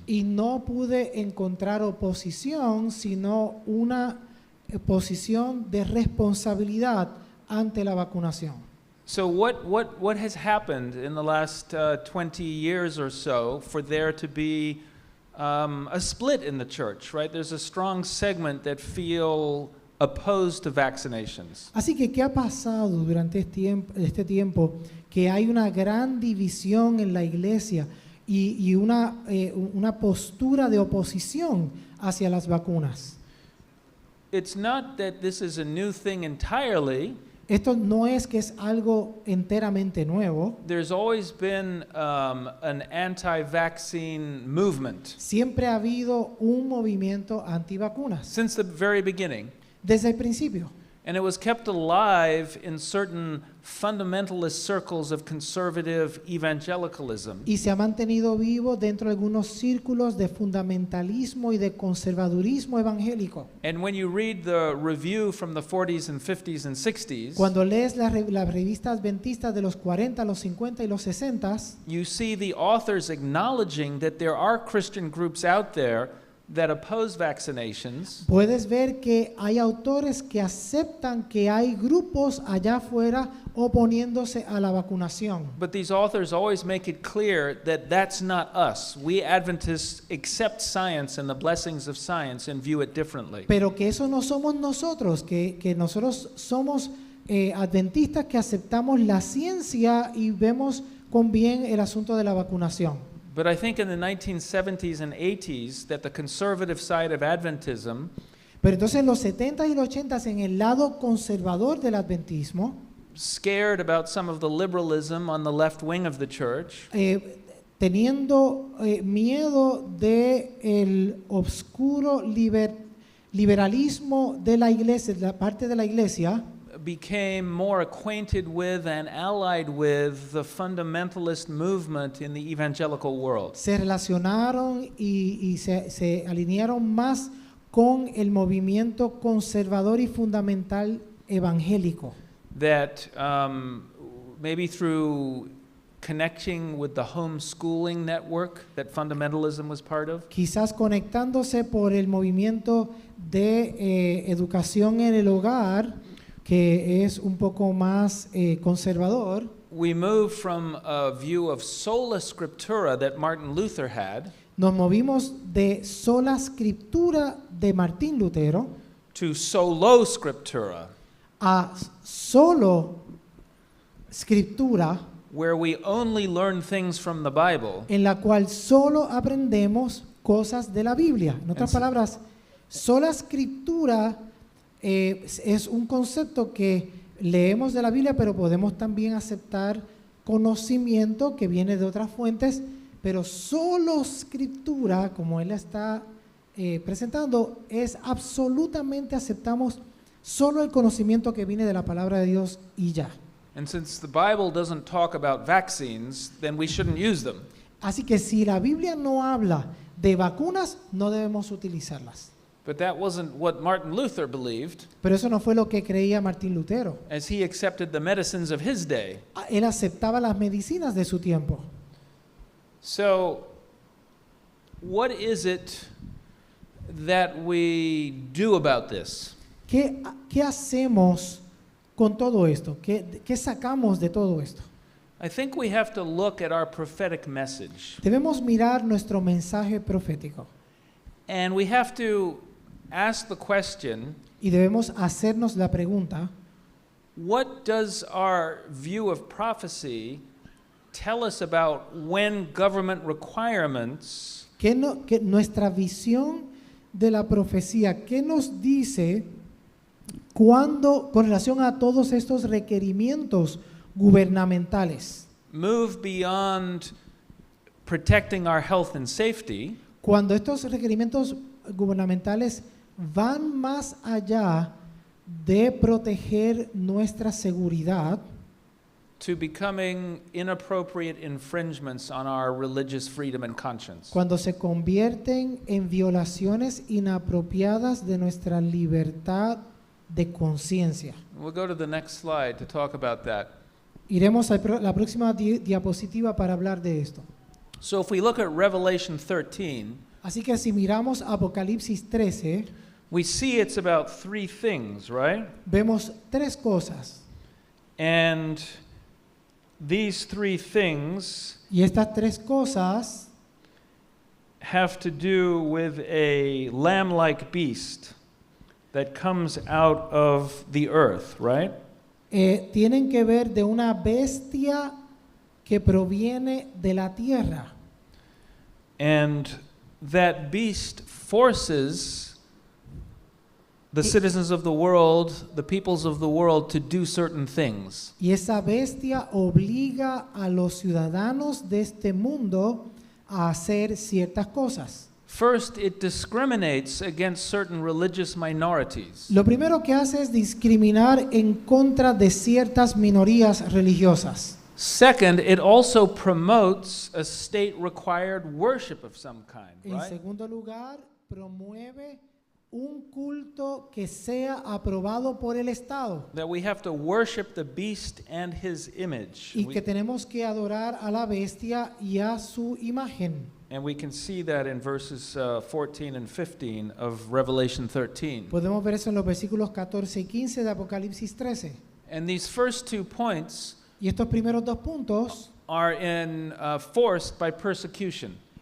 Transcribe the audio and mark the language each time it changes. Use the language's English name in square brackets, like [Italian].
[Spanish] Y no pude encontrar oposición, sino una posición de responsabilidad ante la vacunación. [English] So what has happened in the last 20 years or so for there to be a split in the church, right? There's a strong segment that feel opposed to vaccinations. [Spanish] Así que, ¿qué ha pasado durante este tiempo? Que hay una gran división en la iglesia y una postura de oposición hacia las vacunas. [English] It's not that this is a new thing entirely. [Spanish] Esto no es que es algo enteramente nuevo. [English] There's always been an anti-vaccine movement. [Spanish] Siempre ha habido un movimiento antivacunas. [English] Since the very beginning. [Spanish] Desde el principio. [English] And it was kept alive in certain fundamentalist circles of conservative evangelicalism. [Spanish] Y se ha mantenido vivo dentro de algunos círculos de fundamentalismo y de conservadurismo evangélico. [English] And when you read the review from the 40s and 50s and 60s, [Spanish] cuando lees la revista adventista de los 40, los 50 y los 60, [English] you see the authors acknowledging that there are Christian groups out there that oppose vaccinations. [Spanish] Puedes ver que hay autores que aceptan que hay grupos allá afuera oponiéndose a la vacunación. [English] But these authors always make it clear that that's not us. We Adventists accept science and the blessings of science and view it differently. [Spanish] Pero que eso no somos nosotros, que nosotros somos adventistas que aceptamos la ciencia y vemos con bien el asunto de la vacunación. [English] But I think in the 1970s and 80s that the conservative side of Adventism, [Spanish] pero entonces en los 70 y los 80 en el lado conservador del adventismo, [English] scared about some of the liberalism on the left wing of the church, [Spanish] teniendo miedo de el obscuro liberalismo de la iglesia, de la parte de la iglesia, [English] became more acquainted with and allied with the fundamentalist movement in the evangelical world. [Spanish] se relacionaron y se alinearon más con el movimiento conservador y fundamental evangélico. [English] That maybe through connecting with the homeschooling network that fundamentalism was part of, [Spanish] Quizás conectándose por el movimiento de educación en el hogar, que es un poco más conservador. [English] we moved from a view of sola scriptura that Martin Luther had [Spanish] Nos movimos de sola escritura de Martín Lutero [English] to solo scriptura, [Spanish] a solo escritura, [English] where we only learn things from the Bible [Spanish] en la cual solo aprendemos cosas de la Biblia. En otras palabras, sola escritura es un concepto que leemos de la Biblia, pero podemos también aceptar conocimiento que viene de otras fuentes, pero solo escritura, como él está presentando, es absolutamente aceptamos solo el conocimiento que viene de la palabra de Dios y ya. [English] And since the Bible doesn't talk about vaccines, then we shouldn't use them. [Spanish] Así que si la Biblia no habla de vacunas, no debemos utilizarlas. [English] But that wasn't what Martin Luther believed, [Spanish] Pero eso no fue lo que creía Martín Lutero. [English] as he accepted the medicines of his day. [Spanish] Él aceptaba las medicinas de su tiempo. [English] So, what is it that we do about this? [Spanish] ¿Qué hacemos con todo esto? ¿Qué sacamos de todo esto? [English] I think we have to look at our prophetic message, [Spanish] Debemos mirar nuestro mensaje profético [English] and we have to ask the question, [Spanish] y debemos hacernos la pregunta, [English] what does our view of prophecy tell us about when government requirements [Spanish] que nuestra visión de la profecía, ¿qué nos dice cuando con relación a todos estos requerimientos gubernamentales? [English] move beyond protecting our health and safety [Spanish] Cuando estos requerimientos gubernamentales van más allá de proteger nuestra seguridad, [English] to becoming inappropriate infringements on our religious freedom and conscience. [Spanish] cuando se convierten en violaciones inapropiadas de nuestra libertad de conciencia. [English] We'll go to the next slide to talk about that. [Spanish] Iremos a la próxima diapositiva para hablar de esto. [English] So if we look at Revelation 13, [Spanish] Así que si miramos Apocalipsis 13, [English] we see it's about three things, right? [Spanish] vemos tres cosas. [English] And these three things [Spanish] Y estas tres cosas [English] have to do with a lamb-like beast that comes out of the earth, right? [Spanish] tienen que ver de una bestia que proviene de la tierra. [English] And that beast forces the citizens of the world, the peoples of the world, to do certain things. [Spanish] Y esa bestia obliga a los ciudadanos de este mundo a hacer ciertas cosas. [English] First, it discriminates against certain religious minorities. [Spanish] Lo primero que hace es discriminar en contra de ciertas minorías religiosas. [English] Second, it also promotes a state-required worship of some kind, [Spanish] En [English] right? [Spanish] segundo lugar, promueve un culto que sea aprobado por el Estado [English] That we have to worship the beast and his image. [Spanish] y que tenemos que adorar a la bestia y a su imagen. [English] And we can see that in verses 14 and 15 of Revelation 13. [Spanish] Podemos ver eso en los versículos 14 y 15 de Apocalipsis 13. [English] And these first 2 points [Spanish] Y estos primeros dos puntos [English] are forced by persecution.